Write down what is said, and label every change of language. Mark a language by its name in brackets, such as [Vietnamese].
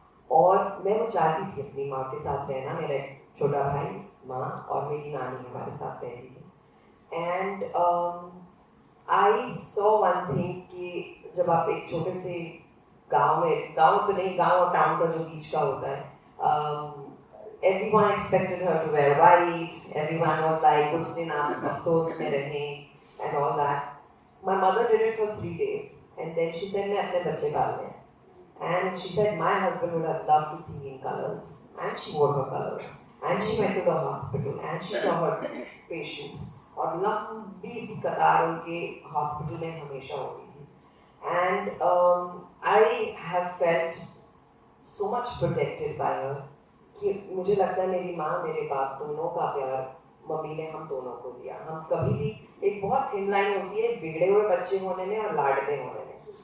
[Hindi] और मैं वो चाहती थी अपनी माँ के साथ रहना. मेरा छोटा भाई, माँ और मेरी नानी हमारे साथ रहती थी. [English] And I saw one thing [Hindi] कि जब आप एक छोटे से गांव में, गांव तो नहीं, गांव और टाउन का जो बीच का होता है, [English] everyone expected her to wear white. Everyone was like, [Hindi] कुछ दिन आप अफसोस में रहें [English] and all that. My mother did it for 3 days and then she said [Hindi] मैं अपने बच्चे पालने हैं. [English] And she said my husband would have loved to see me in colors, and she wore her colors, and she went to the hospital, and she saw her patients. [Hindi] और लंबी सी कतार उनके hospital में हमेशा होती थी. [English] And I have felt so much protected by her [Hindi] कि मुझे लगता है मेरी माँ मेरे बाप दोनों का प्यार मम्मी ने हम दोनों को दिया. हम कभी भी, एक बहुत थिन लाइन होती है बिगड़े हुए बच्चे होने में और लाडले होने में.